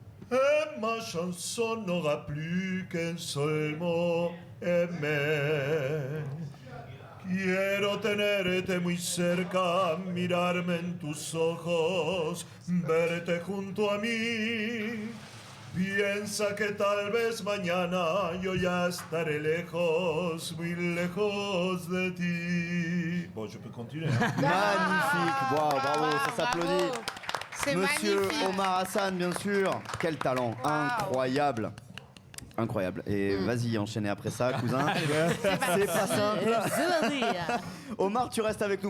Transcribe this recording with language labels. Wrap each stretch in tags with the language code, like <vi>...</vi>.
<fr>Et ma chanson n'aura plus qu'un seul mot, aimer.</fr> <es>Quiero tenerte muy cerca, mirarme en tus ojos, verte junto a mí. Piensa que tal vez mañana yo ya estaré lejos, muy lejos de ti.</es> <fr>Bon, je peux continuer. Hein? Magnifique, wow, bravo, ça s'applaudit. C'est Monsieur magnifique. Omar Hassan, bien sûr. Quel talent, incroyable. Incroyable. Et vas-y, enchaînez après ça, cousin. C'est pas simple. Omar, tu restes avec nous.</fr>